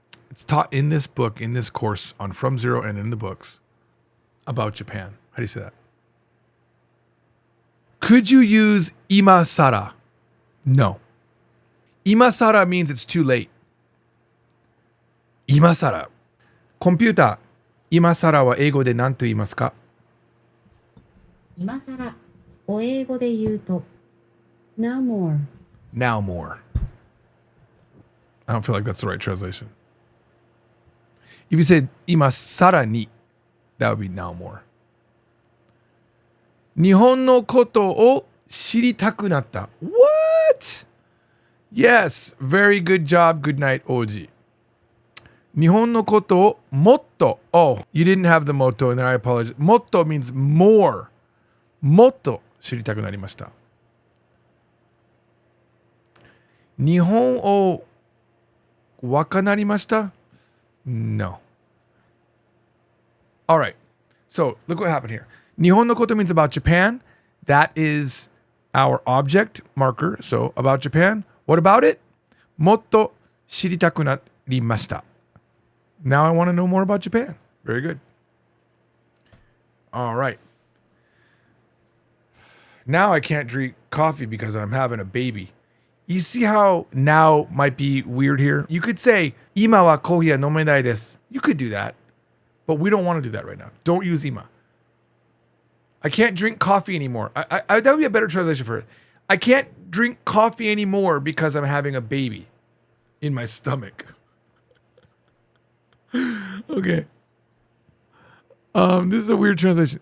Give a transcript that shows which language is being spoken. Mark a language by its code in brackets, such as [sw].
[en] It's taught in this book, in this course on From Zero and in the books about Japan. How do you say that? Could you use imasara? No. Imasara means it's too late. [ja] Imasara. コンピューター、今更は英語で何と言いますか？今更を英語で言うと [en] now more. Now more. I don't feel like that's the right translation. If you said [ja] 今更に, [en] that would be now more. [ja] 日本のことを知りたくなった. [en] What? Yes, very good job. Good night, Oji. [ja] 日本のことをもっと. [en] Oh, you didn't have the motto in there. I apologize. もっと means more. [ja] もっと知りたくなりました。日本をわかなりました? [en] No. All right. So look what happened here. [ja] 日本のこと [en] means about Japan. That is our object marker. So about Japan. What about it? [ja] もっと知りたくなりました. [en] Now I want to know more about Japan. Very good. All right. Now I can't drink coffee because I'm having a baby. You see how now might be weird here? You could say, [ja] 今はコーヒーは飲めないです. [en] You could do that. But we don't want to do that right now. Don't use 今.I can't drink coffee anymore. That would be a better translation for it. I can't drink coffee anymore because I'm having a baby in my stomach. Okay. This is a weird translation.